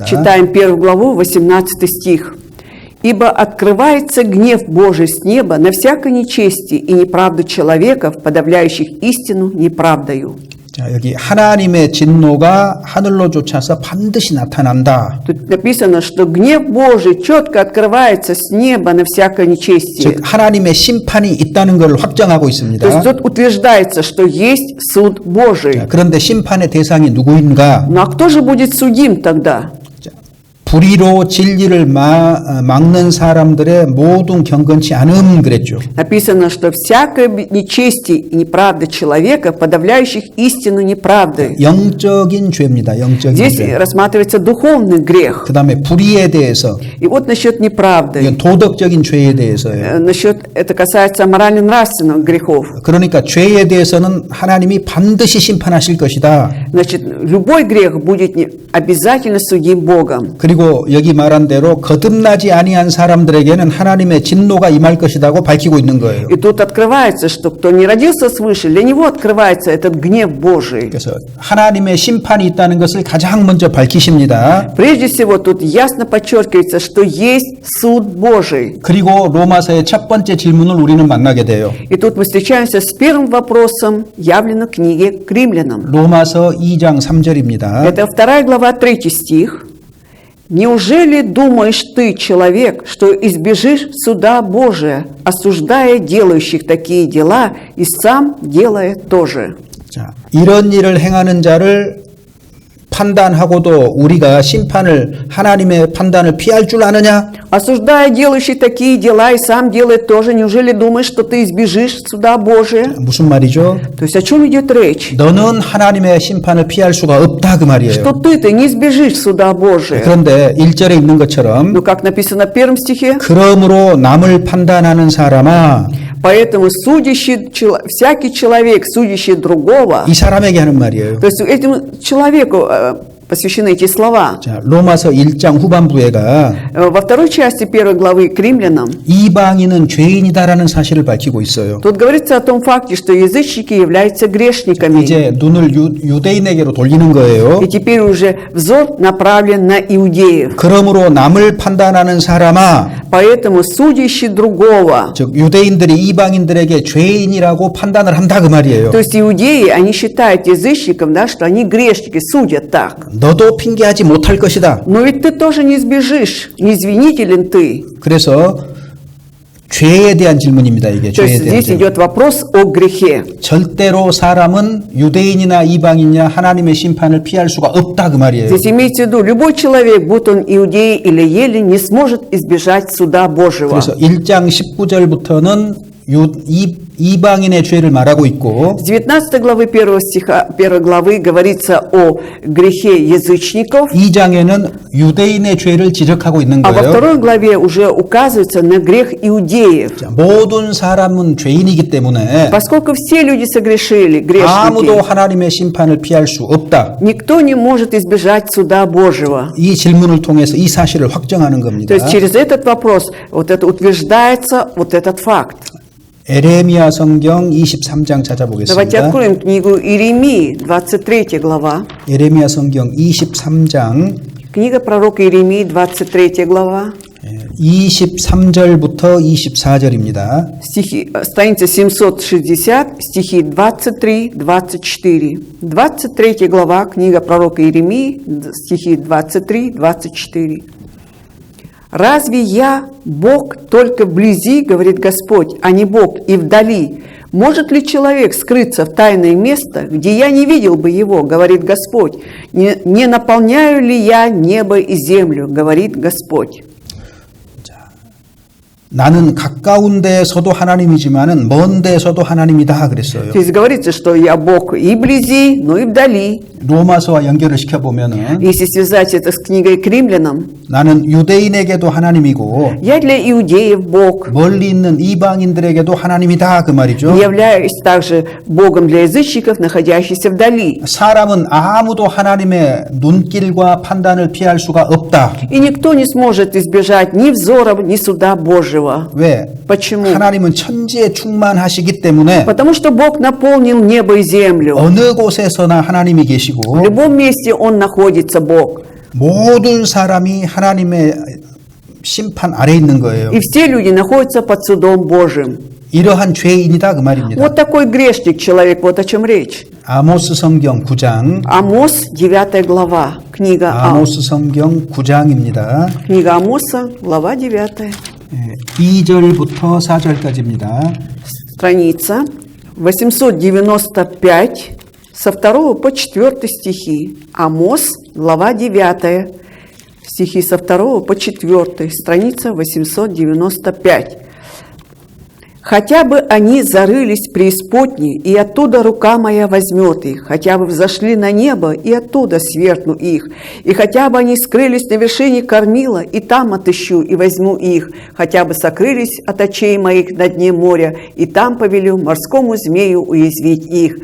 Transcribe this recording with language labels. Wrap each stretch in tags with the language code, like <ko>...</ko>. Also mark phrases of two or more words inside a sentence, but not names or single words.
<ru>Читаем 1 главу, 18 стих. «Ибо открывается гнев Божий с неба на всякое нечестие и неправду человеков, подавляющих истину неправдою».</ru> <ko>자, 여기 하나님의 진노가 하늘로 쫓아서 반드시 나타난다.</ko> <ru>Тут написано, что гнев Божий четко открывается с неба на всякое нечестие.</ru> <ko>즉 하나님의 심판이 있다는 걸 확정하고</ko> <ru>То есть</ru> <ko>있습니다.</ko> <ru>тут утверждается, что есть суд Божий.</ru> <ko>자, 그런데 심판의 대상이 누구인가?</ko> <ru>Ну а кто же будет судим тогда?</ru> <ko>불의로 진리를 막는 사람들의 모든 경건치 않음 그랬죠.</ko> <ru>Написано, что всякое нечестие и неправда человека, подавляющих истину неправды.</ru> <ko>영적인 죄입니다. 영적인</ko> <ru>Здесь</ru> <ko>죄.</ko> <ru>рассматривается духовный грех.</ru> <ko>그다음에 불의에 대해서</ko> <ru>И вот насчет неправды.</ru> <ko>이건 도덕적인 죄에 대해서예요.</ko> <ru>Насчет, это касается морально-нравственных грехов.</ru> <ko>그러니까 죄에 대해서는 하나님이 반드시 심판하실 것이다.</ko> <ru>Значит, любой грех будет обязательно судим Богом.</ru> <ko>그리고 여기 말한 대로 거듭나지 아니한 사람들에게는 하나님의 진노가 임할 것이라고 밝히고 있는 거예요.</ko> <ru>И тут открывается, что кто не родился свыше, для него открывается этот гнев Божий.</ru> <ko>그래서 하나님의 심판이 있다는 것을 가장 먼저 밝히십니다.</ko> <ru>Прежде всего, тут ясно подчеркивается, что есть суд Божий.</ru> <ko>그리고 로마서의 첫 번째 질문을 우리는 만나게 돼요.</ko> <ru>И тут мы встречаемся с первым вопросом, явлено в книге к римлянам.</ru> <ko>로마서 2장 3절입니다.</ko> <ru>Это 2 глава, 3 стих. «Неужели думаешь ты, человек, что избежишь суда Божия, осуждая делающих такие дела, и сам делая тоже?»</ru> <ko>자, 이런 일을 행하는 자를 판단하고도 우리가 심판을 하나님의 판단을 피할 줄 아느냐?</ko> <ru>«Осуждая делающих такие дела, и сам делая тоже, неужели думаешь, что ты избежишь суда Божия?»</ru> <ko>무슨 말이죠?</ko> <ru>То есть о чем идет речь?</ru> <ko>너는 하나님의 심판을 피할 수가 없다 그 말이에요.</ko> <ru>Что ты не избежишь суда Божия.</ru> <ko>그런데 1절에 있는 것처럼</ko> <ru>Ну, как написано в первом стихе,</ru> <ko>그러므로 남을 판단하는 사람아</ko> <ru>поэтому всякий человек, судящий другого,</ru> <ko>이 사람에게 하는 말이에요.</ko> <ru>то есть этому человеку посвящены эти слова.</ru> <ko>자, 로마서 1장 후반부에가</ko> <ru>Во второй части первой главы к римлянам</ru> <ko>이방인은 죄인이다라는 사실을 밝히고 있어요.</ko> <ru>тут говорится о том факте, что язычники являются грешниками.</ru> <ko>이제 눈을 유대인에게로 돌리는 거예요.</ko> <ru>И теперь уже взор направлен на иудеев.</ru> <ko>그러므로 남을 판단하는 사람아,</ko> <ru>Поэтому судящий другого,</ru> <ko>즉 유대인들이 이방인들에게 죄인이라고 판단을 한다 그 말이에요.</ko> <ru>то есть иудеи, они считают язычников, да, что они грешники, судят так.</ru> <ko>너도 핑계하지 못할 것이다.</ko> <ru>Но ведь ты тоже не сбежишь, не извинителен ты.</ru> <ko>그래서 죄에 대한 질문입니다. 이게</ko> <ru>То</ru> <ko>죄에</ko> <ru>есть</ru> <ko>대한</ko> <ru>здесь</ru> <ko>질문.</ko> <ru>идет вопрос о грехе.</ru> <ko>절대로 사람은 유대인이나 이방인이나 하나님의 심판을 피할 수가 없다 그 말이에요.</ko> <ru>Здесь имеется в виду, любой человек, будь он иудей или еллин, не сможет избежать суда Божьего.</ru> <ko>그래서 1장 19절부터는 이방인의 죄를 말하고 있고</ko> <ru>С 19 главы 1 главы говорится о грехе язычников,</ru> <ko>2장에는 유대인의 죄를 지적하고 있는</ko> <ru>а во</ru> <ko>거예요.</ko> <ru>второй главе уже указывается на грех иудеев.</ru> <ko>자, 모든 사람은 죄인이기 때문에</ko> <ru>Поскольку все люди согрешили,</ru> <ko>아무도</ko> <ru>грешники,</ru> <ko>하나님의 심판을 피할 수 없다.</ko> <ru>никто не может избежать суда Божьего.</ru> <ko>이 질문을 통해서 이 사실을 확정하는</ko> <ru>То</ru> <ko>겁니다.</ko> <ru>есть через этот вопрос вот это утверждается вот этот факт.</ru> <ko>에레미야 성경 23장</ko> <ru>Давайте</ru> <ko>찾아보겠습니다.</ko> <ru>откроем книгу Иеремии, 23 глава.</ru> <ko>에레미야 성경 23장</ko> <ru>Книга пророка Иеремии, 23 глава.</ru> <ko>23절부터 24절입니다.</ko> <ru>Стихи, страница 760, стихи 23-24. 23 глава, книга пророка Иеремии, стихи 23-24. «Разве я Бог только вблизи, говорит Господь, а не Бог и вдали? Может ли человек скрыться в тайное место, где я не видел бы его, говорит Господь? Не наполняю ли я небо и землю, говорит Господь?»</ru> <ko>나는 가까운 데에서도 하나님이지만은 먼 데에서도 하나님이다 그랬어요.</ko> <ru>Здесь говорится, что я Бог и вблизи, но и вдали.</ru> <ko>로마서와 연결을 시켜보면은</ko> <ru>Если связать это с книгой к римлянам,</ru> <ko>나는 유대인에게도 하나님이고</ko> <ru>я для иудеев Бог,</ru> <ko>멀리 있는 이방인들에게도 하나님이다 그 말이죠.</ko> <ru>являюсь также Богом для язычников, находящихся вдали.</ru> <ko>사람은 아무도 하나님의 눈길과 판단을 피할 수가 없다.</ko> <ru>И никто не сможет избежать ни взоров, ни суда Божьего.</ru> <ko>왜?</ko> <ru>Почему?</ru> <ko>하나님은 천지에 충만하시기 때문에</ko> <ru>Потому что Бог наполнил небо и землю.</ru> <ko>어느 곳에서나 하나님이</ko> <ru>В</ru> <ko>계시고</ko> <ru>любом месте Он находится, Бог.</ru> <ko>모든 사람이 하나님의 심판 아래 있는 거예요.</ko> <ru>И все люди находятся под судом Божьим.</ru> <ko>이러한 죄인이다 그 말입니다.</ko> <ru>Вот такой грешник человек, вот о чем речь.</ru> <ko>아모스 성경 9장</ko> <ru>Амос, 9 глава, книга</ru> <ko>아모스 성경 9장입니다.</ko> <ru>Книга Амоса, глава 9.</ru> <ko>2절부터 4절까지입니다.</ko> <ru>Страница 895, со 2 по 4 стихи. Амос, глава 9, стихи со 2 по 4, страница 895. «Хотя бы они зарылись в преисподней, и оттуда рука моя возьмет их, хотя бы взошли на небо, и оттуда свергну их, и хотя бы они скрылись на вершине кормила, и там отыщу и возьму их, хотя бы сокрылись от очей моих на дне моря, и там повелю морскому змею уязвить их.</ru>